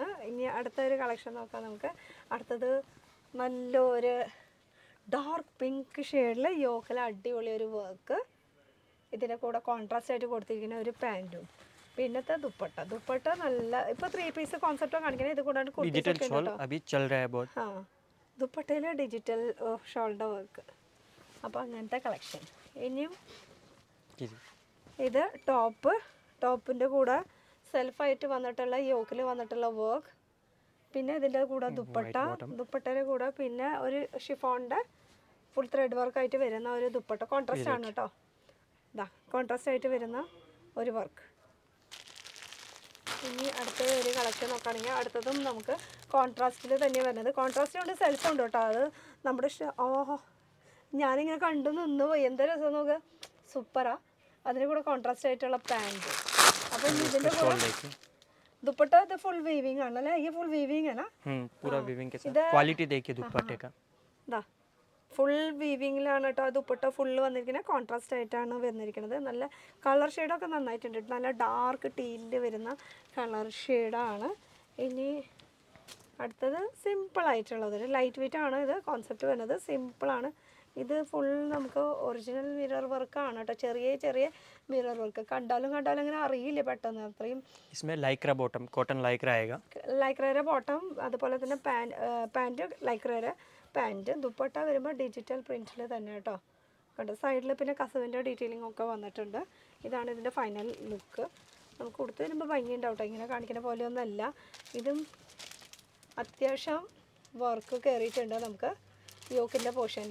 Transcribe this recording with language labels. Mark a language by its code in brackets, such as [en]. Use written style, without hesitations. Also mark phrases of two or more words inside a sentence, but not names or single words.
[ml] ഇനി അടുത്തൊരു കളക്ഷൻ നോക്കാം നമുക്ക്. അടുത്തത് നല്ലൊരു [en] dark pink shade [ml] യോക്കിൽ അടിപൊളി ഒരു വർക്ക്, ഇതിൻ്റെ കൂടെ കോൺട്രാസ്റ്റ് ആയിട്ട് കൊടുത്തിരിക്കുന്ന ഒരു പാൻറ്റും, പിന്നത്തെ ദുപ്പട്ട നല്ല ഇപ്പോൾ [en] 3 piece concept [ml] കാണിക്കുന്നത്. ഇത് കൂടാണ്ട് [en] digital shawl [hi] अभी चल रहा है बहुत. [ml] ആ ദുപ്പട്ടയിൽ [en] digital shoulder work. [ml] അപ്പോൾ അങ്ങനത്തെ കളക്ഷൻ. ഇനിയും ഇത് ടോപ്പിൻ്റെ കൂടെ സെൽഫായിട്ട് വന്നിട്ടുള്ള യോക്കിൽ വന്നിട്ടുള്ള വർക്ക്, പിന്നെ ഇതിൻ്റെ കൂടെ ദുപ്പട്ടയുടെ കൂടെ പിന്നെ ഒരു ഷിഫോണിൻ്റെ [en] full thread work [ml] വരുന്ന ഒരു ദുപ്പട്ട. കോൺട്രാസ്റ്റ് ആണ് കേട്ടോ, കോൺട്രാസ്റ്റ് ആയിട്ട് വരുന്ന ഒരു വർക്ക്. ഇനി അടുത്ത ഒരു കളക്ഷൻ നോക്കുകയാണെങ്കിൽ അടുത്തതും നമുക്ക് കോൺട്രാസ്റ്റിൽ തന്നെ വരുന്നത്. കോൺട്രാസ്റ്റ് കൊണ്ട് സെൽഫ് ഉണ്ട് കേട്ടോ, അത് നമ്മുടെ ഓഹോ ഞാനിങ്ങനെ കണ്ടു നിന്ന് പോയി. എന്താ രസം നോക്കുക, സൂപ്പറാ. അതിന് കൂടെ കോൺട്രാസ്റ്റ് ആയിട്ടുള്ള പാൻറ്റ്. അപ്പം ഇതിൻ്റെ കൂടെ [hi] दुपट्टा तो [en] full weaving [hi] है ना, ये [en] full weaving [hi] है ना. पूरा वीविंग के साथ क्वालिटी देखिए दुपट्टे का. [ml] दा [en] full weaving [ml] കേട്ടോ ദുപ്പട്ട ഫുള്ള് വന്നിരിക്കുന്നത്. കോൺട്രാസ്റ്റ് ആയിട്ടാണ് വന്നിരിക്കുന്നത്. നല്ല [en] colour shade [ml] നന്നായിട്ടുണ്ട്. നല്ല [en] dark teal [ml] വരുന്ന [en] colour shade. [ml] ഇനി അടുത്തത് സിമ്പിളായിട്ടുള്ളത് [en] light weight [ml] ആണ്. ഇത് കോൺസെപ്റ്റ് വരുന്നത് സിമ്പിളാണ്. ഇത് ഫുൾ നമുക്ക് [en] original mirror work [ml] കേട്ടോ. ചെറിയ ചെറിയ [en] mirror work [ml] കണ്ടാലും അങ്ങനെ അറിയില്ല പെട്ടെന്ന്. അത്രയും [hi] इसमें [en] Lycra bottom cotton Lycra [hi] आएगा. [ml] ലൈക്രയുടെ ബോട്ടം, അതുപോലെ തന്നെ പാൻറ്റ് ലൈക്രയുടെ പാൻറ്റ്. ദുപ്പട്ട വരുമ്പോൾ [en] digital print [ml] തന്നെ കേട്ടോ. കണ്ടോ സൈഡിൽ പിന്നെ കസവിൻ്റെ ഡീറ്റെയിലിംഗ് ഒക്കെ വന്നിട്ടുണ്ട്. ഇതാണ് ഇതിൻ്റെ [en] final look. [ml] നമുക്ക് കൊടുത്തു വരുമ്പോൾ ഭംഗിയുണ്ടാവും കേട്ടോ. ഇങ്ങനെ കാണിക്കുന്ന പോലെയൊന്നുമല്ല. ഇതും അത്യാവശ്യം വർക്ക് കയറിയിട്ടുണ്ട് നമുക്ക് [en] yoke portion.